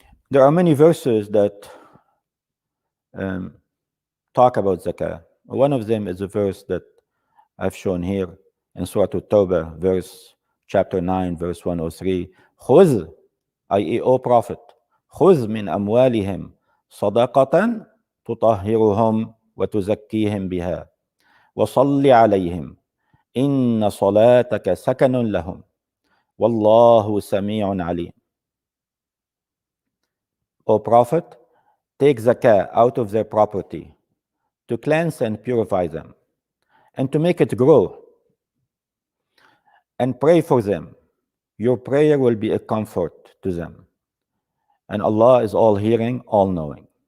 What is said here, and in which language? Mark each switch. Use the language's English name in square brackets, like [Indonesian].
[English] There are many verses that talk about zakah. One of them is a verse that I've shown here in Surah At-Tawbah, chapter 9, verse 103. [Arabic] خُذْ, [English] i.e., O Prophet, [Arabic] خُذْ مِنْ أَمْوَالِهِمْ صَدَقَةً تُطَهِّرُهُمْ وتزكيهم بها وصل عليهم إن صلاتك سكن لهم والله سميع عليم. [English] O Prophet, take zakah out of their property to cleanse and purify them and to make it grow, and pray for them. Your prayer will be a comfort to them. And Allah is all hearing, all knowing.